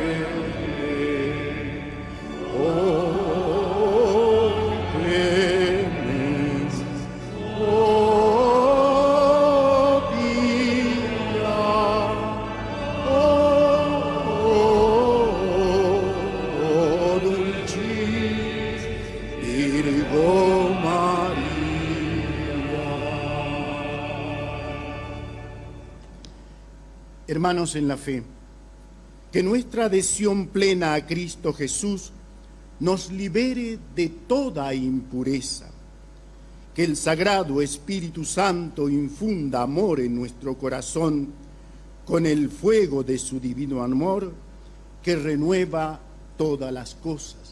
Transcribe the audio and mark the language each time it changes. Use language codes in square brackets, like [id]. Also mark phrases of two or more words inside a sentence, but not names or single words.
[la] Oh, clemens, oh, pia, oh, dulcis Virgo María. [es] Hermanos en la fe, que nuestra adhesión plena a Cristo Jesús nos libere de toda impureza. Que el Sagrado Espíritu Santo infunda amor en nuestro corazón con el fuego de su divino amor que renueva todas las cosas.